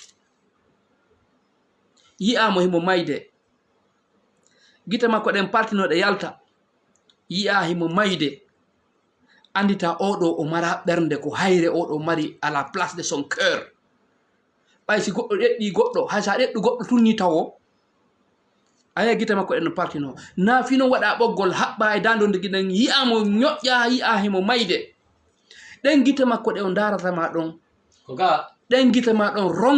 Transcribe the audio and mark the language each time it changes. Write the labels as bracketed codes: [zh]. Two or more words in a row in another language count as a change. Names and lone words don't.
[ff] yi'amo himo mayde gite makko ɗen partino ɗe yalta yi'a himo mayde andita oɗo o mara ɓernde ko hayre oɗo mari [fr] à la place de son cœur [ff] ɓay si goɗɗo ɗeɗɗi goɗɗo hay sa ɗeɗɗu goɗɗo tunni tawo aya gite makko ɗen no partino na fino waɗa ɓoggol haɓɓa e dandode giɗen yi'amo ñoƴƴa yi'a himo mayde ɗen gite makko ɗe o daratama ɗon ɗen gite ma ɗon